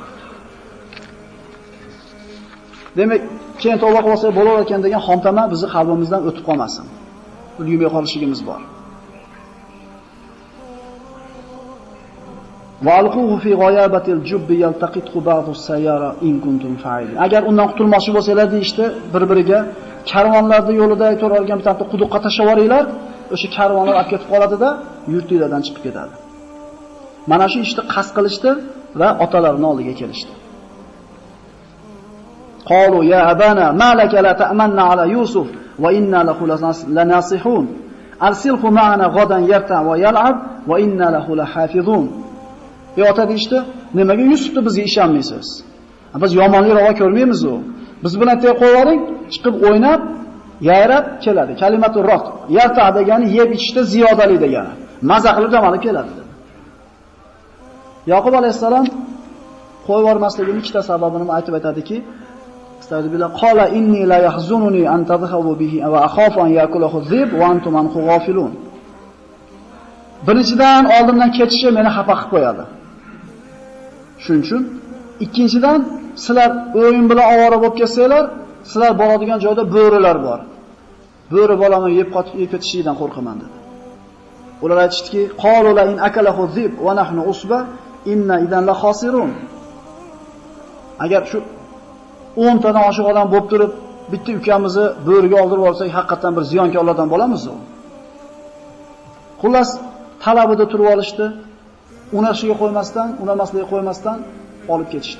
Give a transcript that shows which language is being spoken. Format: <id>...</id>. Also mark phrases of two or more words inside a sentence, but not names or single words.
<uz>Demak, keyin tavba qilsa bo'lar ekan degan xomtama bizni qalbimizdan o'tib qolmasin. Ulgimay qolishimiz bor.</uz> <ar>وألقوه في غيابت الجب يلتقطه بعض السيارة إن كنتم فاعلين.</ar> <uz>Agar undan qutulmoqchi bo'lsanglar deyishdi, bir-biriga karvonlarda yo'lida aytib olgan bitta quduqqa tashlab yuboringlar, o'sha karvonlar olib ketib qoladida, yurtinglardan chiqib ketadi. Mana shu ishni qasd qilishdi va otalarining oldiga kelishdi.</uz> <ar>قالوا يا أبانا ما لك لا تأمنا على يوسف وإنا له لناصحون. أرسله معنا غدا يرتع ويلعب وإنا له لحافظون.</ar> <uz>Ota deyishdi, nimaga Yusufni bizga ishonmaysiz? Biz yomonlik ravo ko'rmaymiz u. Biz bilan tey qo'ying, chiqib o'ynab, yayrab keladi. Kalimatu roq. Yarta degani yeb ichishda ziyodalik degani. Maza qilib dam olib keladi dedi. Yaqub alayhisalom qo'yib yubormasligining ikkita sababini aytib aytadiki,</uz> <ar>أستغفر الله قال إني ليحزنني أن تذهبوا به وأخاف أن يأكله الذئب وأنتم عنه غافلون.</ar> <uz>Birinchidan oldimdan ketishi meni xafa qilib qo'yadi. Shuning uchun ikkinchidan sizlar o'yin bilan ovora bo'lib kelsanglar, sizlar boradigan joyda bo'rilar bor. Bo'ri bolamni yeb ketishidan qo'rqaman dedi. Ular aytishdiki,</uz> <ar>قالوا لئن أكله الذئب ونحن عصبة إنا إذا لخاسرون.</ar> <uz>Agar shu 10 tadan oshiq odam bo'lib turib, bitta ukamizni bo'riga oldirib olsak, haqiqatan bir ziyonkorlardan bo'lamiz u. Xullas, talabida turib olishdi. Unashiga qo'ymasdan, unamasligiga qo'ymasdan olib ketishdi.</uz>